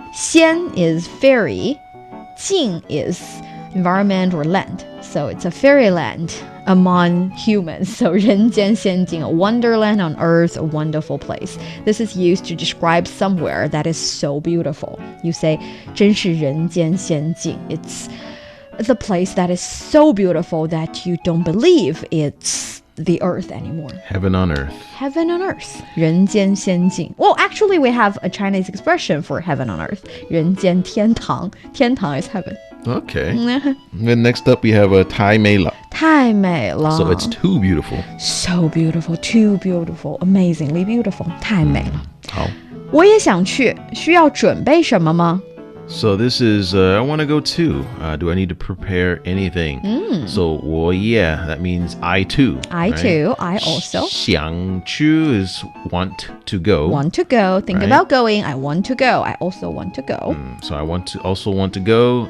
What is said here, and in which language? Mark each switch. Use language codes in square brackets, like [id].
[en] 仙 is fairy. 境 is environment or land. So it's a fairyland among humans. So 人间仙境, a wonderland on earth, a wonderful place. This is used to describe somewhere that is so beautiful. You say [zh] 真是人间仙境. [en] It's a place that is so beautiful that you don't believe it's the earth anymore. Heaven on earth. Heaven on earth. 人间仙境. Well, actually, we have a Chinese expression for heaven on earth. [zh] 人间天堂. [en] 天堂 is heaven. Okay. Then next up we have a [zh] 太美了. 太美了. [en] So it's too beautiful. So beautiful, too beautiful, amazingly beautiful. [zh] 太美了. 好. 我也想去，需要准备什么吗？ [en] So this is, I want to go too. Do I need to prepare anything? So 我也, that means I too. I right? too, I also. 想去 is want to go. Want to go, think Right. about going. I want to go. I also want to go. So I also want to go.